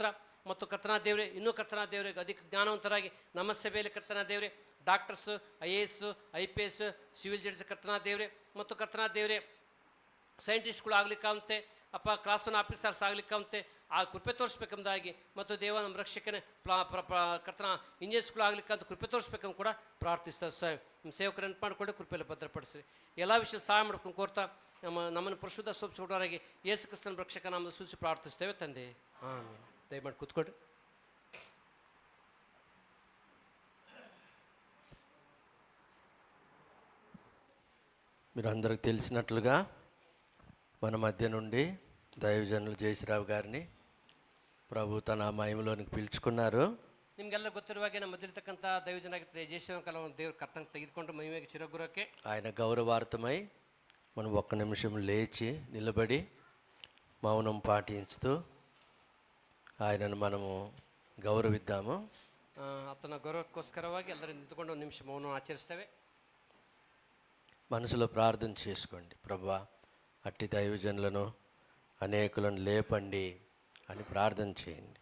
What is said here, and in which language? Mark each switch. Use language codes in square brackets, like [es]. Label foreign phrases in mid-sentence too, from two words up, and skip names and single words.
[kn] ಮತ್ತು ಕರ್ತನಾ ದೇವ್ರೆ, ಇನ್ನೂ ಕರ್ತನಾ ದೇವ್ರೆ ಅಧಿಕ ಜ್ಞಾನವಂತರಾಗಿ ನಮ್ಮ ಸಭೆಯಲ್ಲಿ ಕರ್ತನಾ ದೇವ್ರೆ, ಡಾಕ್ಟರ್ಸ್, [en] IAS IPS civil judge [kn] ಕರ್ತನಾ ದೇವ್ರೆ, ಮತ್ತು ಕರ್ತನಾ ದೇವ್ರೆ ಸೈಂಟಿಸ್ಟ್ಗಳು ಆಗ್ಲಿಕ್ಕಂತೆ, ಅಪ್ಪ [en] class 1 officers [kn] ಆಗ್ಲಿಕ್ಕಂತೆ ಆ ಕೃಪೆ ತೋರಿಸ್ಬೇಕೆಂಬುದಾಗಿ, ಮತ್ತು ದೇವ ನಮ್ಮ ರಕ್ಷಕನೇ ಕರ್ತನ ಇಂಜಿನಿಯರ್ಸ್ಗಳು ಆಗ್ಲಿಕ್ಕಂತ ಕೃಪೆ ತೋರಿಸ್ಬೇಕಂತ ಕೂಡ ಪ್ರಾರ್ಥಿಸ್ತಾರೆ ಸ್ವಾಮಿ. ನಿಮ್ಮ ಸೇವಕರು ನೆನಪು ಮಾಡಿಕೊಂಡು ಕೃಪೆಯಲ್ಲಿ ಭದ್ರಪಡಿಸಿ ಎಲ್ಲ ವಿಷಯ ಸಹಾಯ ಮಾಡ್ಕೊಂಡು ಕೋರ್ತಾ ನಮ್ಮನ್ನು ಪರಿಶುದ್ಧ ಸೋಪಿಸಿಕೊಡೋರಾಗಿ ಯೇಸು ಕ್ರಿಸ್ತನ ರಕ್ಷಕ ನಾಮದ ಸೂಚಿ ಪ್ರಾರ್ಥಿಸ್ತೇವೆ ತಂದೆ, ಆಮೆನ್. ದಯಮಾಡಿ ಕೂತ್ಕೊಡ್ರಿ. [te] మీరు అందరికి తెలిసినట్లుగా మన మధ్య నుండి దైవజనులు జయశ్రావు గారిని ప్రభు తన మహిమలోనికి పిలుచుకున్నారు. [kn] ನಿಮಗೆಲ್ಲ ಗೊತ್ತಿರುವ ಹಾಗೆ ನಮ್ಮ ಮಧ್ಯರ್ತಕ್ಕಂಥ ದೈವಜನಾಗಿರ್ತಾರೆ ಜಯಶ್ರಾವ್ ಕಲವನ್ನು ದೇವರು ಕರ್ತನ ತೆಗೆದುಕೊಂಡು ಮಹಿಮೆಗೆ ಚಿರಗುರಕ್ಕೆ [te] ఆయన గౌరవార్థమై మనం ఒక్క నిమిషం లేచి నిలబడి మౌనం పాటించుతూ ఆయనను మనము గౌరవిద్దాము. [kn] ಆತನ ಗೌರವಕ್ಕೋಸ್ಕರವಾಗಿ ಎಲ್ಲರೂ ನಿಂತುಕೊಂಡು ಒಂದು ನಿಮಿಷ ಮೌನ ಆಚರಿಸ್ತೇವೆ. [te] మనసులో ప్రార్థన చేసుకోండి, ప్రభువా అట్టి దైవజనులను అనేకులను లేపండి అని ప్రార్థన చేయండి.